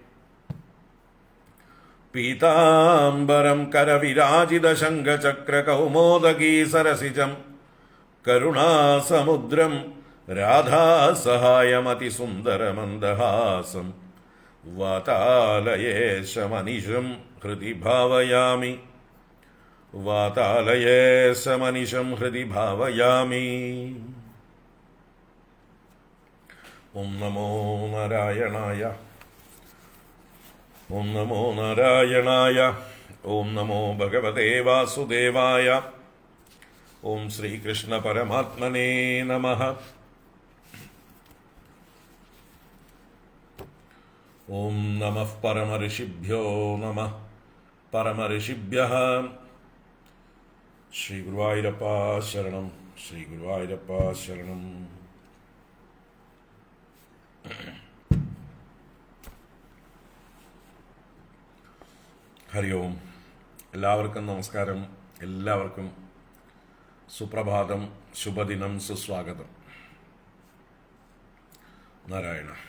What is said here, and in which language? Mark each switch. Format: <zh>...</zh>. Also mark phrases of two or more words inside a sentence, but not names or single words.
<sa>പീതാംബരം കരവിരാജിതശങ്കചക്രകൗമോദഗീ സരസിജം കരുണാസമുദ്രം രാധാസഹായമതിസുന്ദരമന്ദഹാസം വാതാലയേശമനിശം ഹൃദി ഭാവയാമി. वातालये समनिशं हृदि भावयामि। ॐ नमो नारायणाय, ॐ नमो नारायणाय, ॐ नमो भगवते वासुदेवाय, ॐ श्रीकृष्ण परमात्मने नमः। ॐ नमः परमऋषिभ्यो नमः परमऋषिभ्यः। श्री गुरुवायूरप्प शरणं, श्री गुरुवायूरप्प शरणं। ഹരി ഓം.</sa> <ml>എല്ലാവർക്കും നമസ്കാരം, എല്ലാവർക്കും സുപ്രഭാതം, ശുഭദിനം, സുസ്വാഗതം. നാരായണ.</ml>